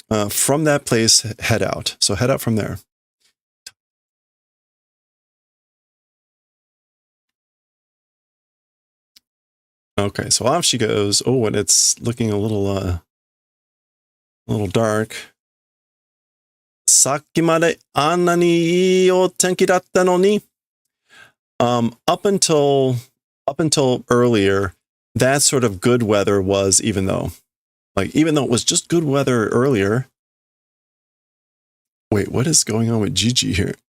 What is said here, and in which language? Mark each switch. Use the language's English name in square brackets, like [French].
[English] from that place, head out. So head out from there. Okay, so off she goes. Oh, and it's looking a little dark. [Japanese] さっきまであんなにいいお天気だったのに. [English] Up until earlier, that sort of good weather was, even though it was just good weather earlier. Wait, what is going on with Gigi here?